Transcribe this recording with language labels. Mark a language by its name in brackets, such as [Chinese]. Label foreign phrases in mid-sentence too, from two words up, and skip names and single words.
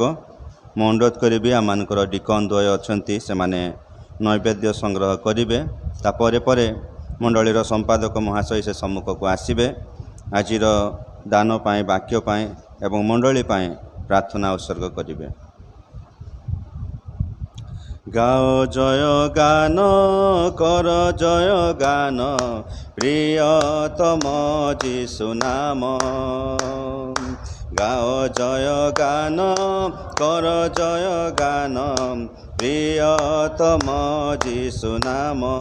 [Odia] ମୁଁ ଅନୁରୋଧ କରିବି, ଆମମାନଙ୍କର ଡିକନ୍ ଦ୍ୱୟ ଅଛନ୍ତି, ସେମାନେ ନୈବେଦ୍ୟ ସଂଗ୍ରହ କରିବେ। ତାପରେ ପରେ ମଣ୍ଡଳୀର ସମ୍ପାଦକ ମହାଶୟ ସେ ସମ୍ମୁଖକୁ ଆସିବେ। ଆଜିର ଦାନ ପାଇଁ, ବାକ୍ୟ ପାଇଁ ଏବଂ ମଣ୍ଡଳୀ ପାଇଁ ପ୍ରାର୍ଥନା ଉତ୍ସର୍ଗ କରିବେ। [Bangla] গাও জয় গান কর জয় গান প্রিয়তম যিশু নাম। গাও জয় গান কর জয় গান প্রিয়তম যিশু নাম।